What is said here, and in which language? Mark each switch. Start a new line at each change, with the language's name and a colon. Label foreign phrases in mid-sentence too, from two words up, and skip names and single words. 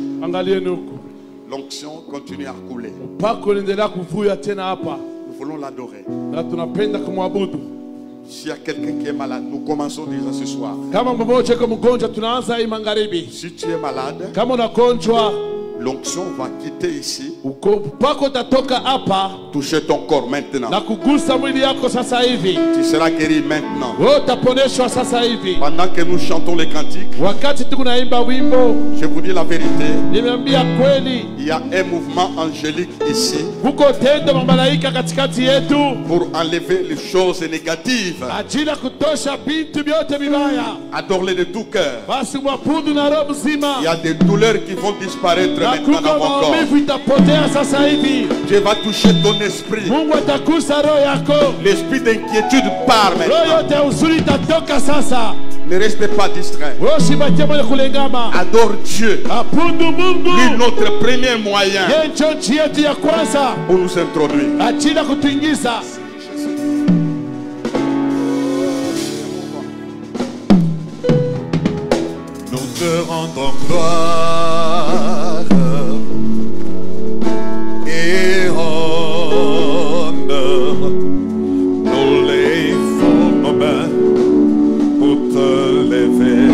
Swahili: Angalieni huku.
French: L'onction continue à couler.
Swahili: Upako unaendelea kuvuja tena hapa.
French: Nous voulons l'adorer.
Swahili: Na tunapenda kumwabudu.
French: S'il y a quelqu'un qui est malade, nous commençons déjà ce soir.
Swahili: Kama mmoja yuko mgonjwa tunaanza hii magharibi.
French: Si tu es malade,
Swahili: Kama unagonjwa
French: l'onction va quitter ici,
Swahili: upako utatoka hapa
French: toucher ton corps maintenant.
Swahili: na kugusa mwili yako sasa hivi.
French: Tu seras guéri maintenant.
Swahili: Wewe utaponeshwa sasa hivi.
French: Pendant que nous chantons les cantiques,
Swahili: Wakati tunaimba wimbo,
French: je vous dis la vérité,
Swahili: nimeambia kweli,
French: il y a un mouvement angélique ici
Swahili: kuko tendo la malaika katikati yetu
French: pour enlever les choses négatives.
Swahili: ajili ya kutosha vitu vyote vibaya.
French: Adore-les de tout cœur.
Swahili: Basi mwabudu na roho
French: Il y
Swahili: mzima.
French: a des douleurs qui vont disparaître
Swahili: Na
French: maintenant dans
Swahili: kuko
French: mon corps.
Swahili: maumivu itapotea sasa hivi.
French: Dieu va toucher ton esprit.
Swahili: Mungu atakusa roho yako.
French: L'esprit d'inquiétude part
Swahili: Roho
French: maintenant.
Swahili: yote ya huzuni itatoka sasa.
French: Ne restez pas distrait.
Swahili: Wewe usibakie mwenye kulengama.
French: Adore Dieu.
Swahili: Abudu Mungu.
French: Lui, notre premier moyen
Swahili: Yeye ndio njia yetu ya kwanza
French: pour nous introduire.
Swahili: ajili ya kutuingiza.
French: Nous te rendons gloire et honneur. Nous lèvons nos mains pour te lever.